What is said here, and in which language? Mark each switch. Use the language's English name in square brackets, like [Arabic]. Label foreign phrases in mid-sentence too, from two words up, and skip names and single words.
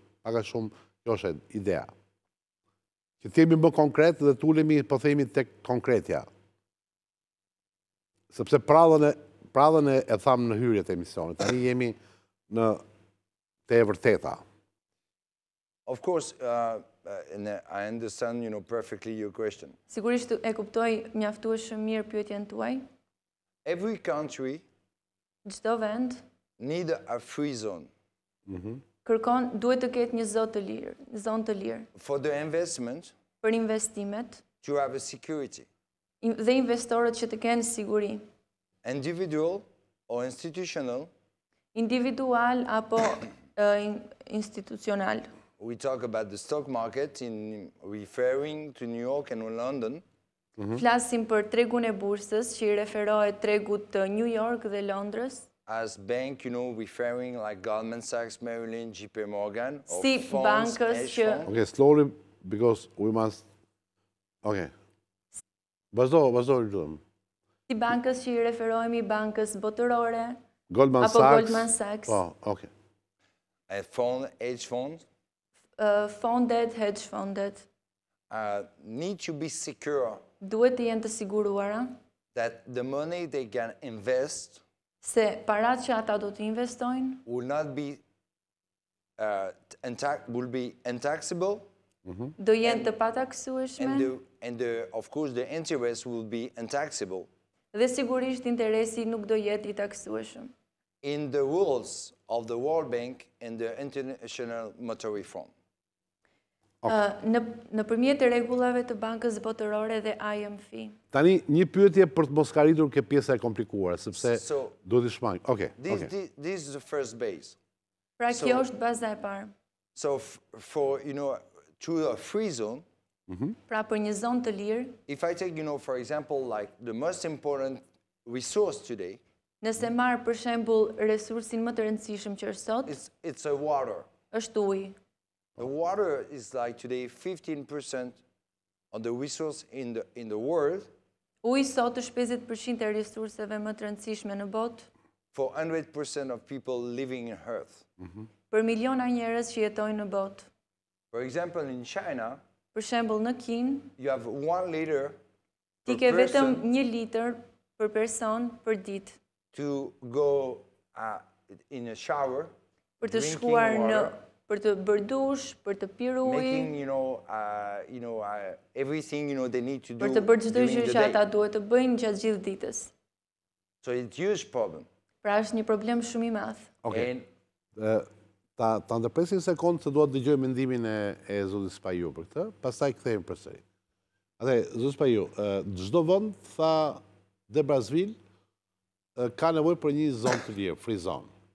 [Albanian] Paka shumë, kjo është idea. Që t'jemi më konkret dhe t'ulemi, po themi, tek konkretja. Sepse pradhën e thamë në hyrje të emisionit, tani jemi në te e vërteta. [English] Of course, and I understand, perfectly your question. [Albanian] Sigurisht e kuptoj mjaftueshëm mirë pyetjen tuaj. [English] Every country [Albanian] Çdo vend [English] need a free zone [Albanian] duhet të ketë një zonë të lirë [English] for the investment, [Albanian] për investimet [English] to have a security. [Albanian] dhe investorët që të kenë siguri, [English] Individual or institutional, [Albanian] individual apo institucional. [English] we talk about the stock market in referring to New York and London. [Albanian] Flasim për tregun e bursës që i referohet tregut të New York dhe Londrës. [English] As bank, referring like Goldman Sachs, Merrill Lynch, JP Morgan, or [Albanian] Si [English] funds, [Albanian] bankës [English] hedge [Albanian] që [English] funds. Okay, slowly, because we must... [Albanian] Okay. Vazhdo, lutem. Si bankës që i referohemi Bankës botërore Goldman apo Sachs. Goldman Sachs. Po, okay. [English] A fund, hedge funds. [Albanian] Fondet, hedge fondet. [English] need to be secure [Albanian] duhet të jenë të siguruara [English] that the money they can invest [Albanian] se parat që ata do të investojnë [English] will not be will be untaxable, [Albanian] do jenë të pataksueshme [English] and of course the interest will be untaxable [Albanian] dhe sigurisht interesi nuk do jetë I taksueshëm. [English] in the rules of the World Bank and the International Monetary Fund. [Albanian] Nëpërmjet rregullave të Bankës botërore dhe IMF. Tani, një pyetje për të mos karitur ke pjesa e komplikuar, sepse duhet të shmang. Okay. [English] This is the first base. [Albanian] Pra kjo është baza e parë. [English] So for, to a free zone, [Albanian] pra për një zonë të lirë, [English] if I take, for example, like the most important resource today, [Albanian] nëse marr për shembull resursin më të rëndësishëm që është sot, [English] it's a water. [Albanian] Është uji. [English] The water is like today 15% of the resource in the world. [Albanian] Uji sot është 50% e resurseve më të rëndësishme në botë. [English] For 100% of people living in Earth. [Albanian] Për miliona njerëz që jetojnë në botë. [English] For example, in China, [Albanian] për shembull në Kinë, [English] you have 1 liter [Albanian] ti ke vetëm 1 litër për person për ditë. [English] To go in a shower, [Albanian] për të shkuar në për të bërë dush, për të pirë ujë, [English] making, everything, they need to do [Albanian] për të bërë çdo gjë që ata [English] day. [Albanian] duhet të bëjnë gjatë gjithë ditës. [English] So it's a huge problem. [Albanian] Pra është një problem shumë I madh. Okay. Ta ndërpresim një sekond se dua të dëgjoj mendimin e zotit Spahiu për këtë, pastaj kthehemi përsëri. Zoti Spahiu, çdo vend tha de Basseville ka nevojë për një zonë të lirë, [English] free zone.